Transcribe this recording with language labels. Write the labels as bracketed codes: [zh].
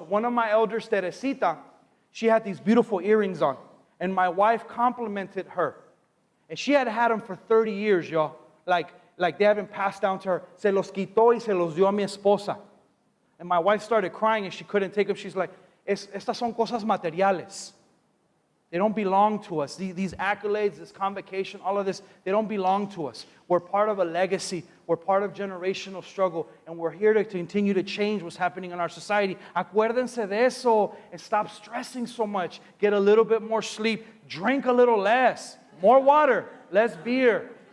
[en] One of my elders, Teresita, she had these beautiful earrings on. And my wife complimented her. And she had had them for 30 years, y'all. Like they haven't passed down to her. [es] Se los quitó y se los dio a mi esposa. [en] And my wife started crying and she couldn't take them. She's like, [es] Estas son cosas materiales. [en] They don't belong to us. These accolades, this convocation, all of this, they don't belong to us. We're part of a legacy. We're part of generational struggle. And we're here to continue to change what's happening in our society. [es] Acuérdense de eso [en] and stop stressing so much. Get a little bit more sleep. Drink a little less. More water. Less beer.